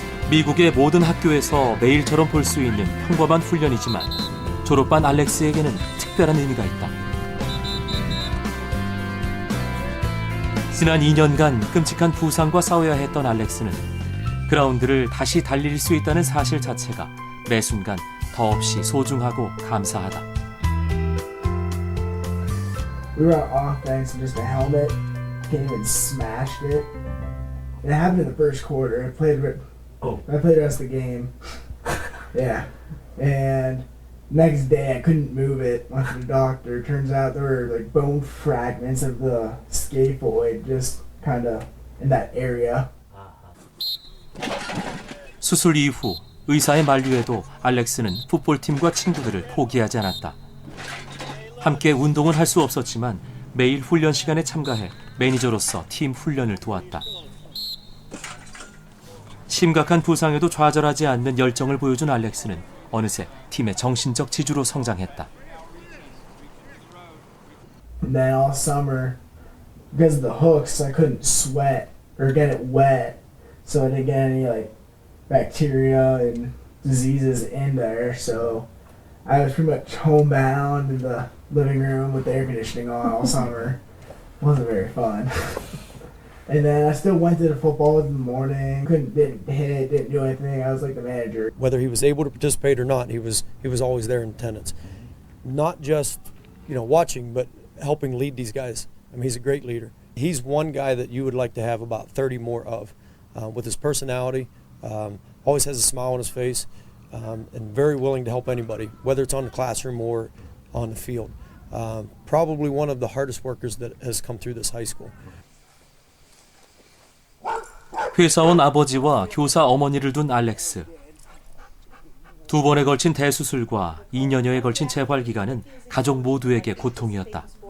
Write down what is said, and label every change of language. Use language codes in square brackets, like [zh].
[ko] 미국의 모든 학교에서 매일처럼 볼 수 있는 평범한 훈련이지만 졸업반 알렉스에게는 특별한 의미가 있다. 지난 2년간 끔찍한 부상과 싸워야 했던 알렉스는 그라운드를 다시 달릴 수 있다는 사실 자체가 매 순간 더없이 소중하고 감사하다. [en] We were on offense and just a helmet came and smashed it. It happened in the first quarter. I played the rest of the game. Yeah. And next day I couldn't move it. Went to the doctor. Turns out there were like bone fragments of the scaphoid just kind of in that area. [ko] 수술 이후 의사의 만류에도 알렉스는 풋볼팀과 친구들을 포기하지 않았다. 함께 운동은 할 수 없었지만 매일 훈련 시간에 참가해 매니저로서 팀 훈련을 도왔다. 심각한 부상에도 좌절하지 않는 열정을 보여준 알렉스는 어느새 팀의 정신적 지주로 성장했다. [en] And then all summer, because of the hooks, I couldn't sweat or get it wet, so I didn't get any like bacteria and diseases in there. So I was pretty much homebound in the living room with the air conditioning on all summer. Wasn't very fun. And then I still went to the football in the morning. Didn't hit, didn't do anything. I was like the manager. Whether he was able to participate or not, he was always there in attendance. Not just, watching, but helping lead these guys. I mean, he's a great leader. He's one guy that you would like to have about 30 more of, with his personality. Always has a smile on his face, and very willing to help anybody, whether it's on the classroom or on the field. Probably one of the hardest workers that has come through this high school. [ko] 회사원 아버지와 교사 어머니를 둔 알렉스. 2번에 걸친 대수술과 2년여에 걸친 재활 기간은 가족 모두에게 고통이었다.